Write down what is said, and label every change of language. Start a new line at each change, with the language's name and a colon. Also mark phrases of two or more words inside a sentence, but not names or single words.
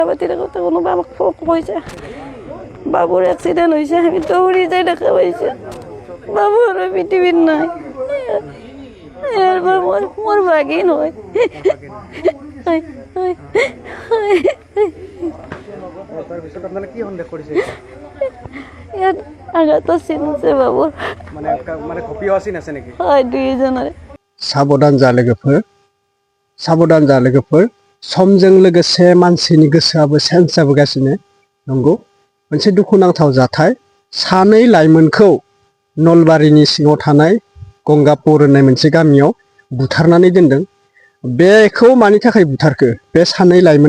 Assamese: কোনোবা আমাক কৈছে বাবুৰ এক্সিডেণ্ট হৈছে আমি দৌৰি যাই দেখা পাইছো বাবু আৰু পৃথিৱীত নাই মোৰ ভাগিন হয় ইয়াত আঘাত চিনছে বাবুৰ হয় দুইজনৰে
Bodo: साबधान जा लोगोफोर समजों लोगोसे मानसिनि गोसोआबो सेन्स जाबोगासिनो नंगौ मोनसे दुखुनांथाव जाथाय सानै लाइमोनखौ नलबारिनि सिङाव थानाय गंगापुर होननाय मोनसे गामियाव बुथारनानै दोनदों बेखौ मानि थाखाय बुथारखो बे सानै लाइमोना